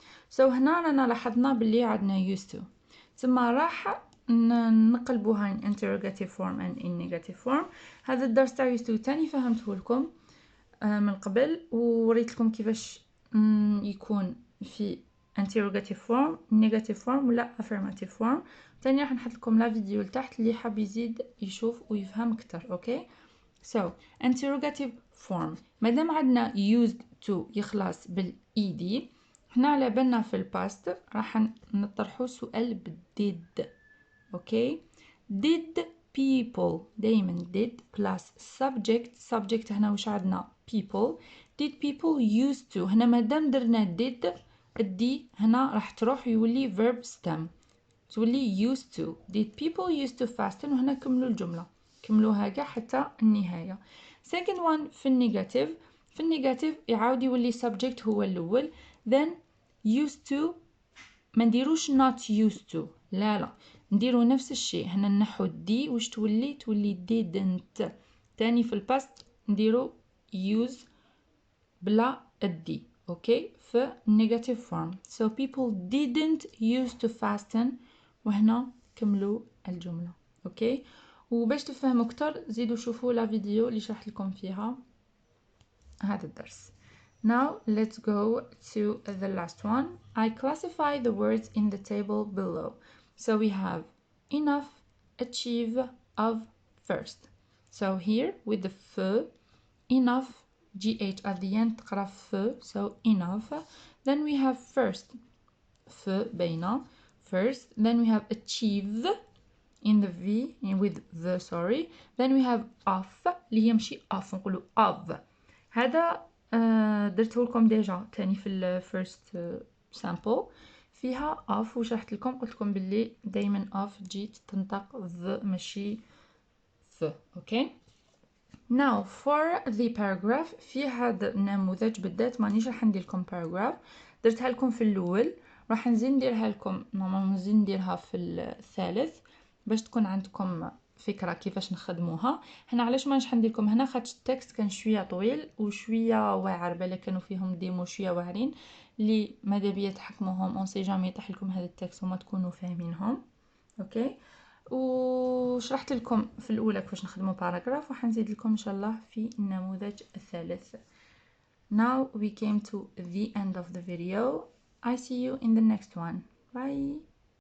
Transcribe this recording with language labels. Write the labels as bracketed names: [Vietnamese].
[Arabic] so هنا رانا لاحظنا باللي عندنا used to. ثم راح نقلبوها [English] in interrogative form and in negative form. [Arabic] هذا الدرس تاع used to تاني فهمته لكم من قبل وريت لكم كيفاش يكون في interrogative form negative form ولا affirmative form. تاني راح نحط لكم لا فيديو لتحت اللي حاب يزيد يشوف ويفهم اكتر. اوكي. so interrogative form مادام عندنا used to يخلص بالed هنا على بالنا في الباست راح نطرحو سؤال بالديد. اوكي. [English] did people [Arabic] دايما [English] did plus subject [Arabic] هنا وش عندنا [English] people. did people used to [Arabic] هنا مادام درنا did الدي هنا راح تروح يولي [English] verb stem [Arabic] تولي used to. [English] did people used to fasten [Arabic] وهنا كملوا الجملة كملوها كاع حتى النهاية. [English] second one [Arabic] في النيجاتيف يعاود يولي subject هو الأول then used to ما نديروش [English] not used to [Arabic] لا نديرو نفس الشيء. هنا نحو دي وش تولي didn't. تاني في الباست نديرو use بلا الدي. اوكي. في negative form [English] so people didn't used to fasten [Arabic] وهنا كملوا الجملة. اوكي. وباش تفهموا اكتر زيدوا شوفوا لا فيديو اللي شرحت لكم فيها هذا الدرس. [English] now let's go to the last one. I classify the words in the table below. so we have enough, achieve, of, first. so here with the f enough gh at the end [Arabic] تقرا [English] f so enough. then we have first f [Arabic] بينا [English] first. then we have achieve in the v with the then we have of [Arabic] اللي هي ماشي [English] of [Arabic] نقولوا [English] of. [Arabic] هذا درته لكم ديجا تاني في الفيرست سامبل فيها off، وشرحت لكم قلت لكم باللي دايما off تجي تنطق ذ ماشي ث. اوكي. [English] now for the paragraph [Arabic] في هذا النموذج بالذات مانيش راح ندير لكم paragraph، درتها لكم في الاول، راح نزيد نديرها لكم نورمالمون نزيد نديرها في الثالث باش تكون عندكم فكره كيفاش نخدموها. هنا علاش ما نش ندير لكم هنا خاطر التكست كان شويه طويل وشويه واعر، بالك كانوا فيهم ديمو شويه واعرين اللي ماذا بيا تحكموهم اون سي جامي يطيح لكم هذا التكست وما تكونوا فاهمينهم. اوكي. وشرحت لكم في الاولى كيفاش نخدموا باراجراف، وحنزيد لكم ان شاء الله في النموذج الثالث. [English] Now we came to the end of the video. I see you in the next one. Bye.